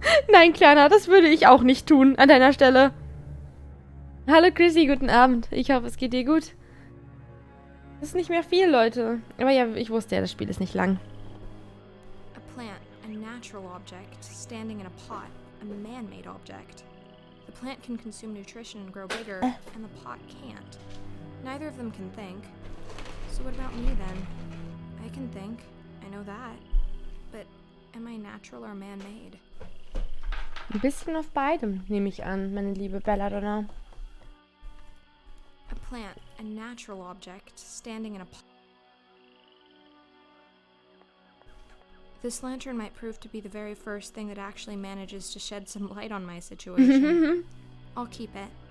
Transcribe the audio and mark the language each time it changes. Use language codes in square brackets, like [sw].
[de] Nein, Kleiner, das würde ich auch nicht tun an deiner Stelle. Hallo Chrissy, guten Abend. Ich hoffe, es geht dir gut. Das ist nicht mehr viel, Leute. Aber ja, ich wusste ja, das Spiel ist nicht lang. [en] A plant, a natural object, standing in a pot, a man-made object. The plant can consume nutrition and grow bigger, and the pot can't. Neither of them can think. So what about me then? I can think, I know that. But am I natural or man-made? [de] Ein bisschen auf beidem, nehme ich an, meine liebe Belladonna. [en] A plant, a natural object, standing in a pot. This lantern might prove to be the very first thing that actually manages to shed some light on my situation. I'll keep it.